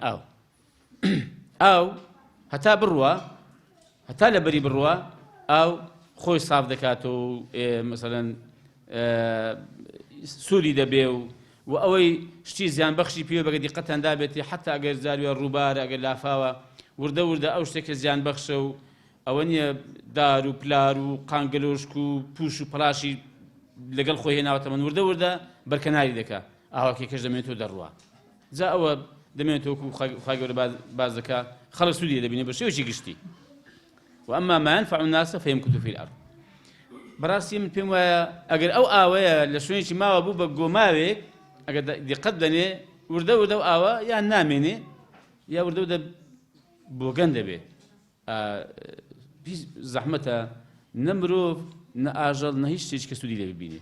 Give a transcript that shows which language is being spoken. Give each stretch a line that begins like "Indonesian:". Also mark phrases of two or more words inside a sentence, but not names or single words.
Central Kurdish: ئاو هەتا بڕوە، هەتا لە بەری بڕوە، ئاو خۆی ساف دەکاتەوە و مەسەڵەن سووری دەبێ و ئەوەی شتی زیان بەخشی پێوە بەگە دیقەتان دابێتی، حتا ئەگەر زاروێ ڕووبارە ئەگەر لافاوە وردە وردە ئەو شتێکە زیان بەخشە و ئەوە نییە دار و پلار و قانگەلۆشک و پوش و پڵاشی لەگەڵ خۆی هێناوەتە من وردە وردە بەرکەناری دەکا، ئاواکێکەش دەمێنێتەوە دەڕوە. جا ئەوە دەمێنێتەوە خوای گەورە باز دەکا، خەڵک سوودی دەبینێ بە شێوەیەکی گشتی.
Arabic: وأما ما ينفع الناس فيمكث في الأرض.
Central Kurdish: بەڕاستی من پێم وایە ئەگەر ئەو ئاوەیە لە شوێنێکی ماوە بوو بە گۆماوێک، ئەگەر دیقەت دەنێ وردە وردە و ئاوە یان نامێنێ یا وردە وردە بۆگەن دەبێت. زەحمەتە نە مرۆڤ نە ئاژەڵ نە هیچ شتێکی کە سوودی لێ ببینێ.